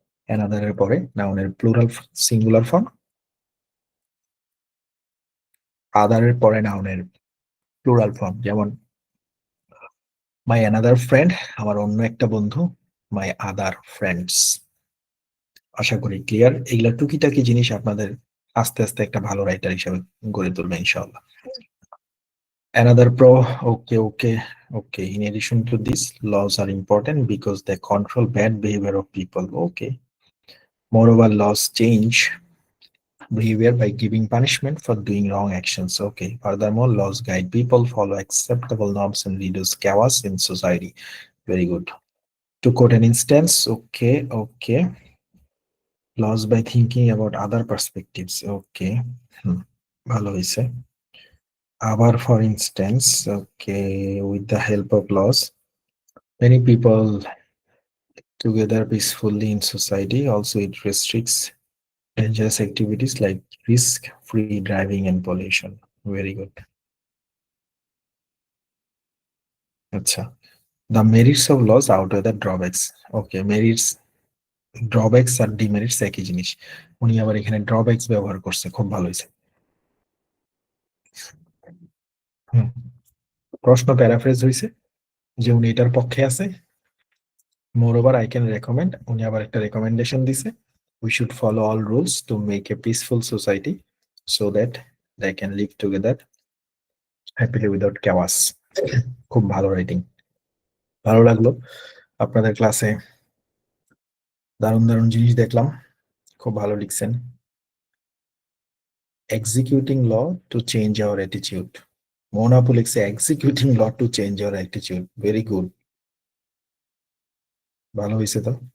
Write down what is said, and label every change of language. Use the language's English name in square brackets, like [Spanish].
[Bangla] Another এর পরে নাউনের প্লুরাল সিঙ্গুলার ফর্ম, আদার এর পরে নাউনের প্লুরাল ফর্ম, যেমন মাই অ্যানাদার ফ্রেন্ড, আমার অন্য একটা বন্ধু, মাই আদার ফ্রেন্ডস। আশা করি ক্লিয়ার, এগুলা টুকিটাকি জিনিস আপনাদের আস্তে আস্তে একটা ভালো রাইটার হিসেবে গড়ে তুলবে ইনশাআল্লাহ। [English] Another pro, okay, okay, okay. In addition to this, laws are important because they control bad behavior of people. Okay. Moreover, laws change behavior by giving punishment for doing wrong actions. Okay. Furthermore, laws guide people, follow acceptable norms, and reduce chaos in society. Very good. To quote an instance, okay, okay. Laws by thinking about other perspectives. Okay. [Bangla] ভালো হয়েছে। [English] আবার for instance, okay, with the help of laws, many people together peacefully in society. Also, it restricts dangerous activities like risk-free driving and pollution. Very good. আচ্ছা, the merits of laws outweigh the drawbacks. Okay, merits, drawbacks আর demerits [Bangla] একই জিনিস। উনি আবার এখানে drawbacks ব্যবহার করছে, খুব ভালো হয়েছে। প্রশ্ন প্যারাফ্রেজ হয়েছে যে উনি এটার পক্ষে আছে। Moreover, I can recommend, উনি আবার একটা রেকমেন্ডেশন দিছে, we should follow all rules to make a peaceful society so that they can live together happily without chaos. খুব ভালো রাইটিং, ভালো লাগলো। আপনাদের ক্লাসে দারুণ দারুণ জিনিস দেখলাম, খুব ভালো লিখছেন। [English] executing law to change our attitude, [Bangla] মোনাপু লিখছে executing law to change our attitude. Very good, ভালো হয়েছে তো।